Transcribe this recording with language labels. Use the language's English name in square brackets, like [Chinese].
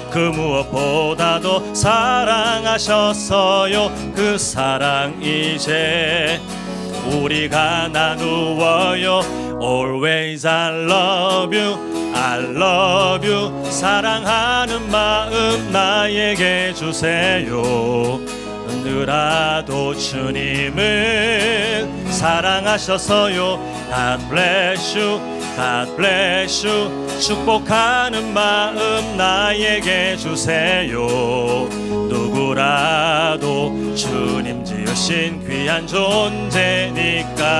[Korean] 그 무엇보다도 사랑하셨어요. 그 사랑 이제 우리가 나누어요. [English] Always I love you, I love you. [Korean] 사랑하는 마음 나에게 주세요. 늘어도 주님은 사랑하셔서요. [English] God bless you, God bless you. [Korean] 축복하는 마음 나에게 주세요. 누구라도 주님 지으신 귀한 존재니까요.